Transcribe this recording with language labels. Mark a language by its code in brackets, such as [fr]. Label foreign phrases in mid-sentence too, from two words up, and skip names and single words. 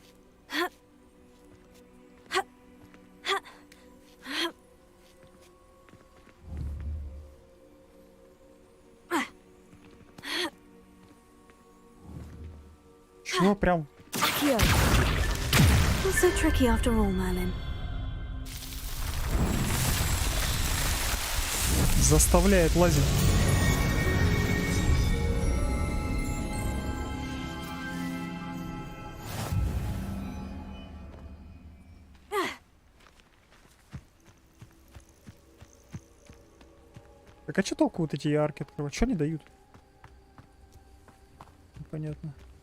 [ru] Чего прям? [en] So tricky after all, Merlin. [ru] Заставляет лазить. Так а что толку вот эти арки открывать? Что они дают? Непонятно.